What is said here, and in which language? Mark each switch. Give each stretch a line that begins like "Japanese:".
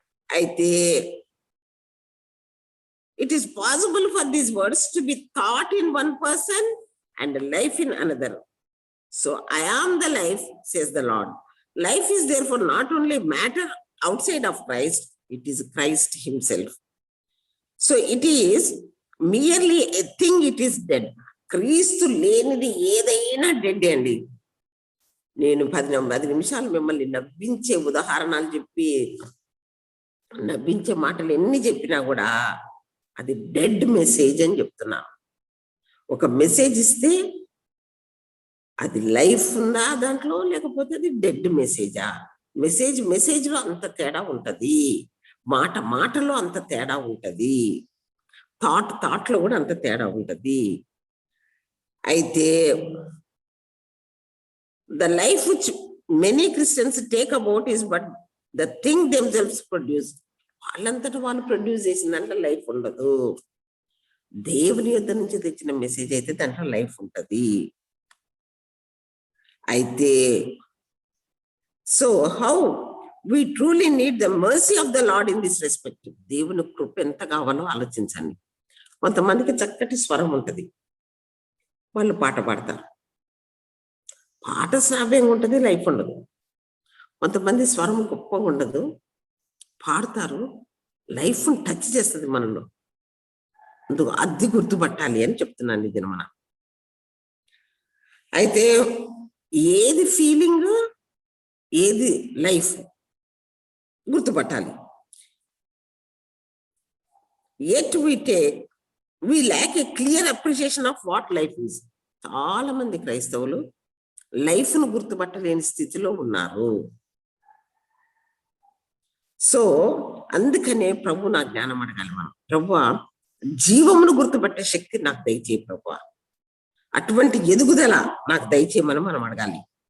English: అయితే it is possible for these words to be thought in one person and life in another. So I am the life says the Lord. Life is there for not only matter outside of Christ, it is Christ himself. So it is merely a thing, it is dead.
Telugu: క్రీస్తు లేనిది ఏదైనా dead అండి. నేను 10 నిమిషాలు మిమ్మల్ని నవ్వించే ఉదాహరణలు చెప్పి నవ్వించే మాటలు ఎన్ని చెప్పినా కూడా అది డెడ్ మెసేజ్ అని చెప్తున్నాను. ఒక మెసేజ్ ఇస్తే అది లైఫ్ ఉందా దాంట్లో, లేకపోతే అది డెడ్ మెసేజా? మెసేజ్లో అంత తేడా ఉంటది, మాటలో అంత తేడా ఉంటది, థాట్లో కూడా అంత తేడా ఉంటది.
English: అయితే the life which many Christians take about is but the thing themselves produce.
Telugu: వాళ్ళంతటా వాళ్ళు ప్రొడ్యూస్ చేసిందంటే లైఫ్ ఉండదు. దేవుని యొద్ద నుంచి తెచ్చిన మెసేజ్ అయితే దాంట్లో లైఫ్ ఉంటది.
English: అయితే so how we truly need the mercy of the Lord in this respect.
Telugu: దేవుని కృప ఎంత కావాలో ఆలోచించండి. కొంతమందికి చక్కటి స్వరం ఉంటది, వాళ్ళు పాట పాడతారు, పాట శ్రావ్యంగా ఉంటుంది, లైఫ్ ఉండదు. కొంతమంది స్వరం గొప్పగా ఉండదు, పాడతారు, లైఫ్ టచ్ చేస్తుంది మనలో. అందుకు అది గుర్తుపట్టాలి అని చెప్తున్నాను ఇది మన. అయితే ఏది ఫీలింగ్, ఏది లైఫ్ గుర్తుపట్టాలి.
English: Yet we lack a clear appreciation of what life is.
Telugu: చాలా మంది క్రైస్తవులు లైఫ్ ను గుర్తుపట్టలేని స్థితిలో ఉన్నారు. సో అందుకనే ప్రభు నా జ్ఞానం అడగాలి మనం. ప్రభువా, జీవమును గుర్తుపట్టే శక్తి నాకు దయచేయి ప్రభువా, అటువంటి ఎదుగుదల నాకు దయచేయమని మనం అడగాలి.